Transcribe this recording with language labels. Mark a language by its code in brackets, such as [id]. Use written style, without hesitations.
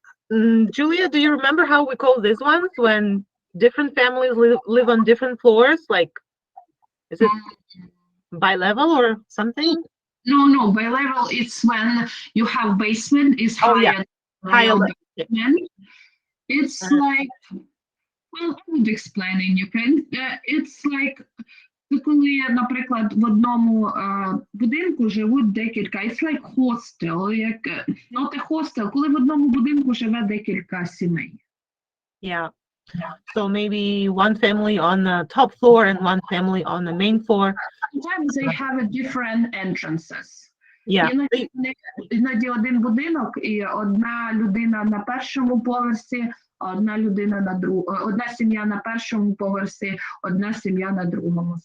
[en] Julia, do you remember how we call these ones when different families live on different floors? Like, is it bi-level or something? No, bi-level, it's when you have basement is higher. Higher. Basement. It's like, well, I would explain in Ukraine. It's like, [uk] коли, наприклад, в одному будинку живуть декілька, [en] it's like hostel, not a hostel, [uk] коли в одному будинку живе декілька сімей. [en] Yeah. So maybe one family on the top floor and one family on the main floor. Sometimes they have different entrances. Yeah. [uk] Іноді один будинок і одна людина на першому поверсі, одна сім'я на першому поверсі, одна сім'я на другому.